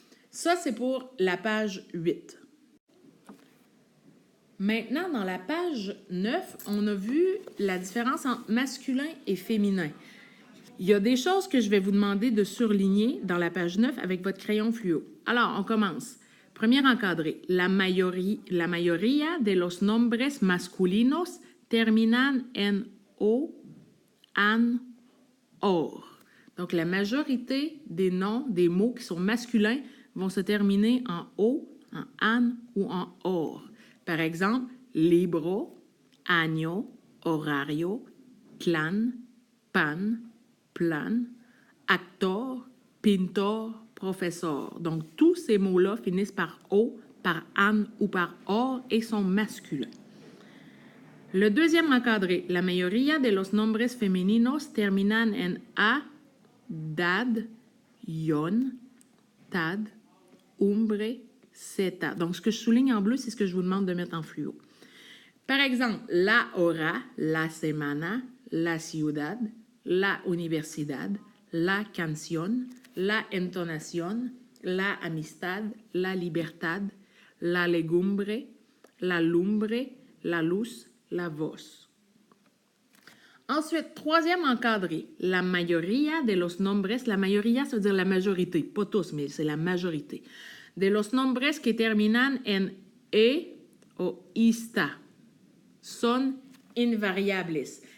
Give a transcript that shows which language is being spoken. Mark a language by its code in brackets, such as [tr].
[fr] Ça, c'est pour la page 8. Maintenant, dans la page 9, on a vu la différence entre masculin et féminin. Il y a des choses que je vais vous demander de surligner dans la page 9 avec votre crayon fluo. Alors, on commence. Premier encadré. [es] La mayoría de los nombres masculinos terminan en o, an, or. [fr] Donc, la majorité des noms, des mots qui sont masculins vont se terminer en o, en an ou en or. Par exemple, [es] libro, año, horario, clan, pan, plan, actor, pintor, professeur. [fr] Donc, tous ces mots-là finissent par o, par an ou par or et sont masculins. Le deuxième encadré, [es] la mayoría de los nombres femeninos terminan en a, dad, yon, tad, umbre, zeta. [fr] Donc, ce que je souligne en bleu, c'est ce que je vous demande de mettre en fluo. Par exemple, [es] la hora, la semana, la ciudad, la universidad, la canción, la entonación, la amistad, la libertad, la legumbre, la lumbre, la luz, la voz. [fr] Ensuite, troisième encadré, [es] la mayoría de los nombres, la mayoría, [fr] ça veut dire la majorité, pas tous, mais c'est la majorité, [es] de los nombres que terminan en e o ista [fr] sont invariables.